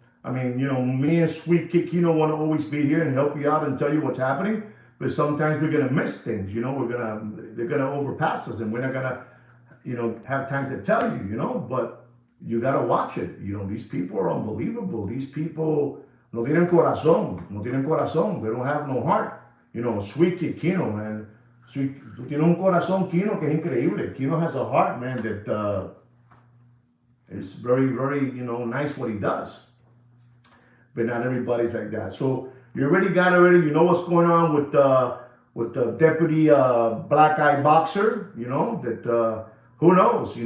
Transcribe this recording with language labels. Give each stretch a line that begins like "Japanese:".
English: I mean, you know, me and Sweet Kid Kino want to always be here and help you out and tell you what's happening, but sometimes we're going to miss things, you know. They're going to overpass us and we're not going to, you know, have time to tell you, you know, but you got to watch it. You know, these people are unbelievable. These people
Spanish: no tienen corazón.
English: They don't have no heart. You know,
Spanish: Sweet Kid Kino, man. Tú tienes un corazón, Kino, que es increíble.
English: Kino has a heart, man, that is very, very, you know, nice what he does. But not everybody's like that. So you already you know what's going on with the deputy black eye boxer, you know, that Who knows?